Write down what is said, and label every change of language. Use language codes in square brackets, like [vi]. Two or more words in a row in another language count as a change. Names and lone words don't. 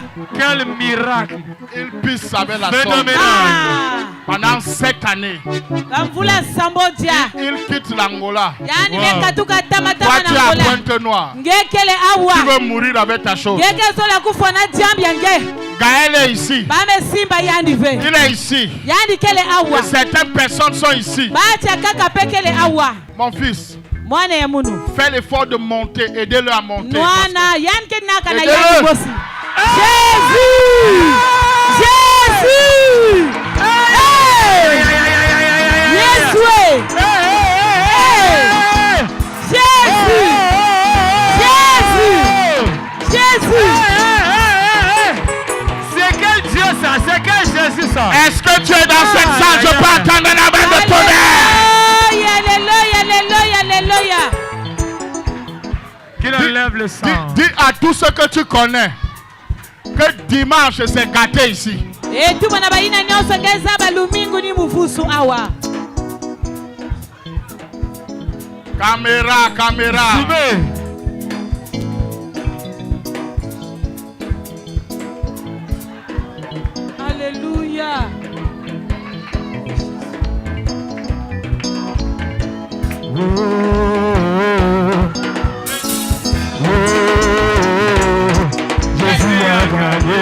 [fr] Quel miracle. Il pisse avec la sonde. Phénoménal. Ah. Pendant 7 années, [mkw] Kamvula Sambodia. [fr] il quitte l'Angola. [mkw] Yani Wow. mekatuka tama [fr] Toi, [mkw] tama [fr] tu es [mkw] na [fr] à Angola. Pointe-Noire. [mkw] Ngekele awa. [fr] Tu veux mourir avec ta chose. [mkw] Ngeke sola kufa na jambi yange. [fr] Gaël est ici. [mkw] Bame simba yandi ve. [fr] Il est ici. [mkw] Yani kele awa. [fr] Et certaines personnes sont ici. [mkw] Bacha kaka pekele awa. [fr] Mon fils, [mkw] Mwana ya munu. [fr] fais l'effort de monter. Aidez-le à monter. [mkw] Mwana yani kenaka na [fr] Aidez-le. [mkw] yani bosi. [fr] Jésus! Jésus! [en] Hey! Yes way! [fr] Hey! Jésus! Jésus! Jésus! C'est quel Dieu ça? C'est quel Jésus ça? Est-ce que tu es dans cette salle? Je peux attendre la main de tonnerre. Alléluia, alléluia, alléluia. Qu'il enlève le sang. Dis à tous ceux que tu connais que dimanche c'est gâté ici. Et tout [mkw] mana baina nyonso ngeza balumingu ni mufusu awa. [fr] Caméra. Suivez. Alléluia. Jésus a gagné.